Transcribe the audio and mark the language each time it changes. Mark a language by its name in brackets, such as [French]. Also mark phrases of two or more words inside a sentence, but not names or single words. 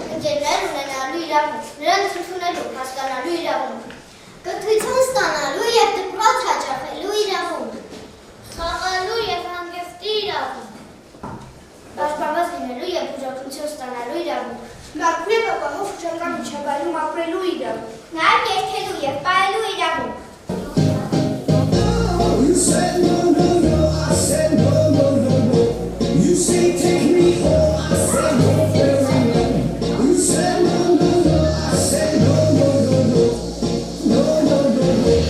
[Armenian] Ընկերներ ունենալու իրավունք, նրանց ընդունելու, հասկանալու իրավունք, կրթություն ստանալու և դպրոց հաճախելու իրավունք, խաղալու և հանգստի իրավունք, պաշտպանված լինելու և ուժգնություն ստանալու իրավունք, մաքուր և ապահով շրջական միջավայրում ապրելու իրավունք, նաև երգելու և պարելու իրավունք։ [English] You said no, no, no, I said no, no, no, no. You say take me home, I said no, very no. You said no, no, no, I said no, no, no, no. No, no, no, no.